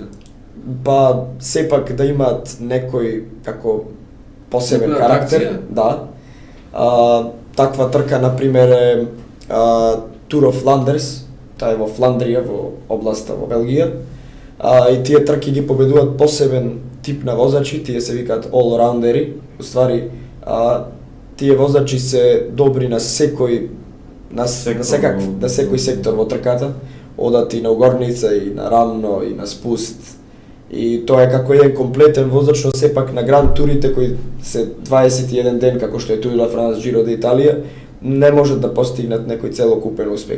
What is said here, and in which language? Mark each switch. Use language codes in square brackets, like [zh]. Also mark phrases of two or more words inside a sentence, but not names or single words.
[mk] Па сепак да имаат некој како посебен некоја карактер, атракција? Да. Таква трка например е Tour of Flanders, таа е во Фландрија, во областа во Белгија. И тие трки ги победуваат посебен тип на возачи, тие се викаат all-roundери. Уствари, тие возачи се добри на секој секој сектор во трката, одат и на угорница, и на рамно, и на спуст. И тоа е како еден комплетен возач, но сепак на гранд турите кои се 21 ден, како што е Tour de France, Giro de Italia, не можат да постигнат некој целокупен успех.